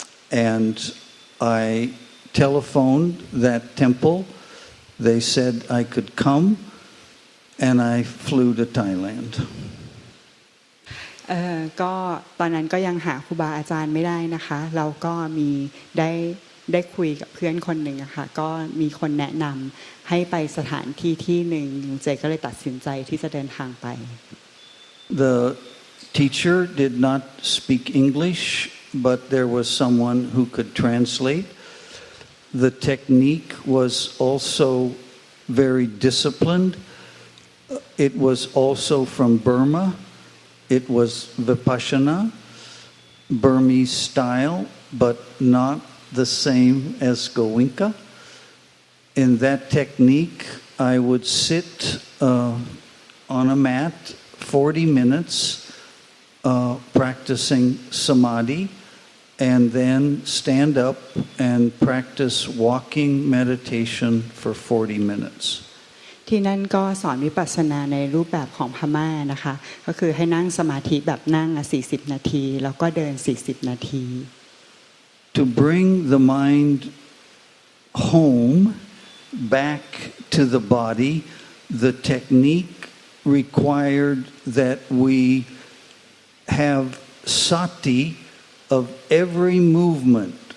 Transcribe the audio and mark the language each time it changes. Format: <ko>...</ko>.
<en>And I telephoned that temple. They said I could come, and I flew to Thailand.</en> <th>ก็ตอนนั้นก็ยังหาครูบาอาจารย์ไม่ได้นะคะเราก็มีได้คุยกับเพื่อนคนหนึ่งอะค่ะก็มีคนแนะนำให้ไปสถานที่ที่หนึ่งลุงเจก็เลยตัดสินใจที่จะเดินทางไป</th> <en>The teacher did not speak English, but there was someone who could translate. The technique was also very disciplined. It was also from Burma. It was Vipassana, Burmese style, but not the same as Goenka. In that technique, I would sit on a mat 40 minutes practicing samadhi, and then stand up and practice walking meditation for 40 minutes.</en> <th>ที่นั่นก็สอนวิปัสสนาในรูปแบบของพม่านะคะก็คือให้นั่งสมาธิแบบนั่ง40 นาทีแล้วก็เดิน40 นาที</th> <en>To bring the mind home back to the body, the technique required that we have sati of every movement.</en>